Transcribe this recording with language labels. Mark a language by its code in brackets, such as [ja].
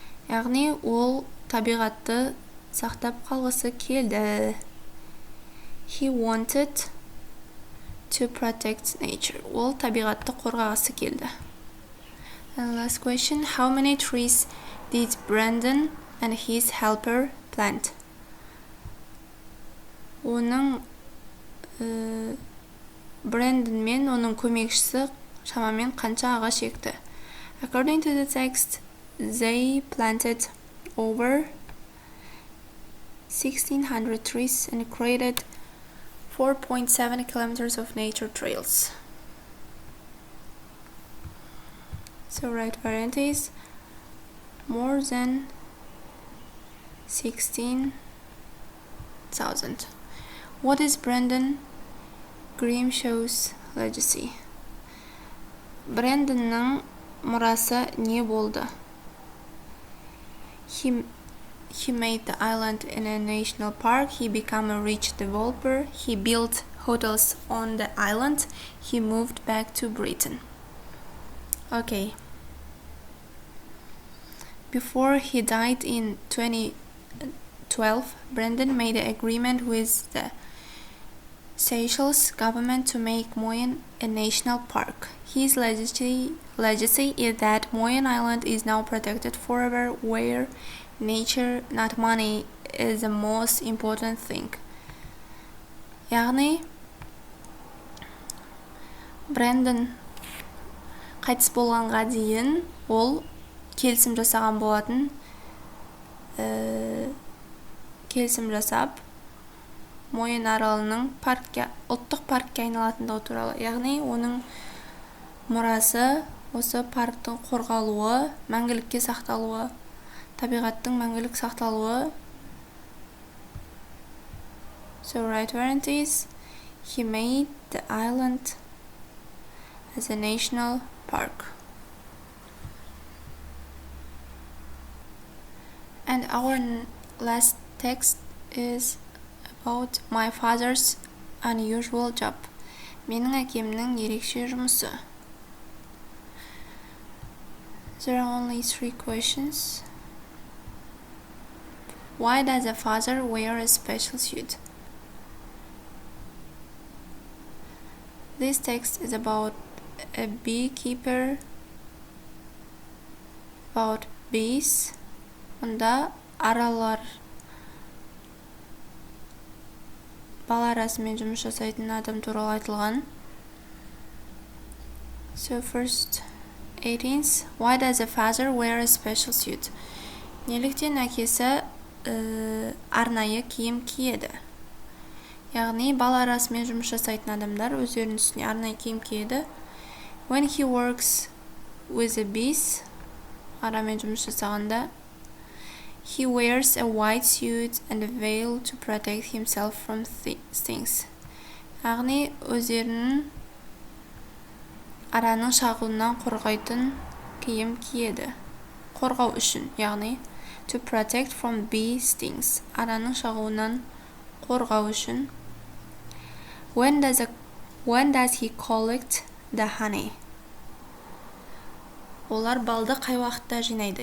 [kk] Яғни ол табиғатты сақтап қалғысы келді. [en] He wanted to protect nature. [kk] Ол табиғатты қорғағысы келді. [en] And last question, how many trees did Brandon and his helper plant? [kk] Оның Brandon мен оның көмекшісі шамамен қанша ағаш екті? [en] According to the text, they planted over 1,600 trees and created 4.7 kilometers of nature trails. So right variant is more than 16,000. What is Brandon Grimshaw's legacy? [kk] Brandonның мұрасы не болды? [en] He made the island in a national park. He became a rich developer. He built hotels on the island. He moved back to Britain. Okay. Before he died in 2012, Brandon made an agreement with the Seychelles government to make Moyen a national park. His legacy is that Moyen Island is now protected forever, where nature, not money, is the most important thing. [kk] Яғни, Брендон қайтыс болғанға дейін ол келісім жасаған болатын, келісім жасап, Моен аралының ұлттық паркке айналатындығы туралы. Яғни, оның мұрасы осы парктың қорғалуы, мәңгілікке сақталуы, табиғаттың мәңгілік сақталуы. [en] So right variant is he made the island as a national park. And our last text is about my father's unusual job. [kk] Менің әкемнің ерекше жұмысы. [en] There are only 3 questions. Why does a father wear a special suit? This text is about a beekeeper, about bees. [kk] Онда аралар бала арасымен жұмыс жасайтын адам туралы айтылған. [en] So first 18th, why does a father wear a special suit? [kk] Неліктен әкесі арнайы киім киеді? Яғни бала арасымен жұмыс жасайтын адамдар өздерінің үстіне арнайы киім киеді. [en] When he works with the bees, [kk] арамен жұмыс жасағанда, [en] he wears a white suit and a veil to protect himself from stings. [kk] Яғни өздерінің араның шағуынан қорғайтын киім киеді. Қорғау үшін, яғни [en] to protect from bee stings. [kk] Араның шағуынан қорғау үшін. [en] When does he collect the honey? [kk] Олар балды қай уақытта жинайды?